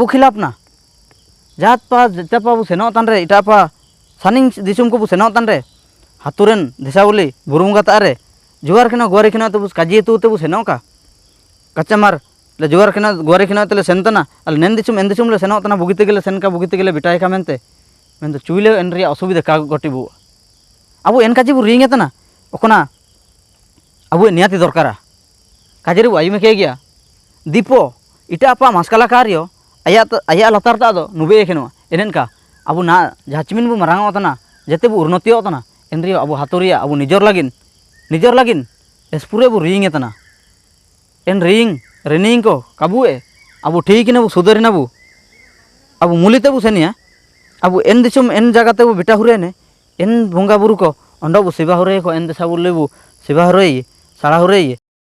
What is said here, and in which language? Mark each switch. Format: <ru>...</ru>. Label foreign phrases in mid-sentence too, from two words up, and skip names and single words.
<sat>खिलापना जात पा जपा बु सेनो तान रे इटा पा सानिंग दिसुम को बु सेनो तान रे हातुरेन देशावली बुरुंगा तारे जुवार खिना गोरे खिना तबु काजी तु तबु सेनो का कच्चामार ले जुवार खिना गोरे खिना तले सेनतना अल नेन दिसुम एन दिसुम ले सेनो तना बुगिते गेले सेन का बुगिते गेले बिटाय का मेनते मेन दो चुइले एन रिया असुविधा का गटी बु अबु एन काजी बु रिंगे तना ओकना अबु नियाति दरकारा काजरी बु आयुमे के गया दीपो इटा अपा मास्काला कार्यो आया लतार ता दो नुबे खेनो एनेन का अबु ना झाचमिन बु मरांग तना जेते बु उन्नति तना एन रिया अबु हातुरिया अबु निजर लागिन एसपुरे बु रिंगे तना एन रिनिंग को काबुए अबु ठीक ने बु सुधरिना बु अबु मुलिते बु सेनिया अबु एन दिसुम एन जगह बु बिटा हुरेने एन बोंगा बुरु को अंडो बु सेवा हुरे को एन देसा बुले बु सेवा हुरे साड़ा हुरे</sat>